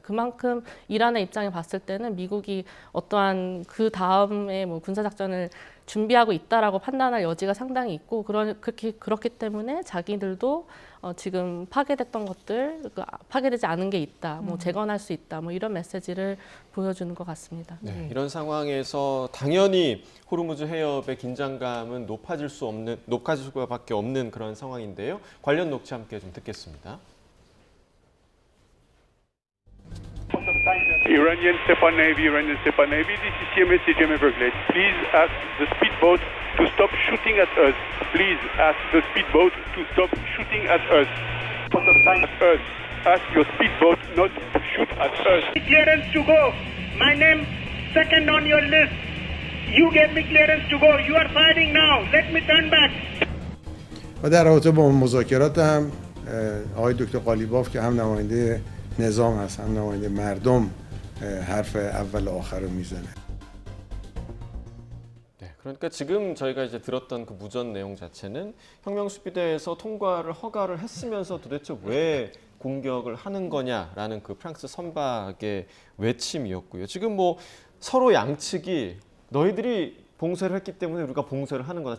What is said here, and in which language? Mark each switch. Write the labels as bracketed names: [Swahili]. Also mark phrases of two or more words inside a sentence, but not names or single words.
[Korean] 그만큼 이란의 입장에 봤을 때는 미국이 어떠한 그 다음에 뭐 군사작전을 준비하고 있다라고 판단할 여지가 상당히 있고 그렇기 때문에 자기들도 지금 파괴됐던 것들, 파괴되지 않은 게 있다, 뭐 재건할 수 있다, 뭐 이런 메시지를 보여주는 것 같습니다. 네, 이런 상황에서 당연히 호르무즈 해협의 긴장감은 높아질 수밖에 없는 그런 상황인데요. 관련 녹취 함께 좀 듣겠습니다. [English] Iranian Stepan Navy, this is CMA Everglades. Please ask the speedboat to stop shooting at us. Please ask the speedboat to stop shooting at us. Ask your speedboat not to shoot at us. Clearance to go. My name second on your list. You gave me clearance to go. You are firing now. Let me turn back. [Persian] و در رابطه با مذاکرات هم آقای دکتر قالیباف که هم نماینده نظام هست هم نماینده مردم حرف اول و آخر رو میزنه. [Korean] 네, 그러니까 지금 저희가 이제 들었던 그 무전 내용 자체는 혁명수비대에서 통과를 허가를 했으면서 도대체 왜 공격을 하는 거냐라는 그 프랑스 선박의 외침이었고요. 지금 뭐 서로 양측이 너희들이 봉쇄를 했기 때문에 우리가 봉쇄를 하는 거다.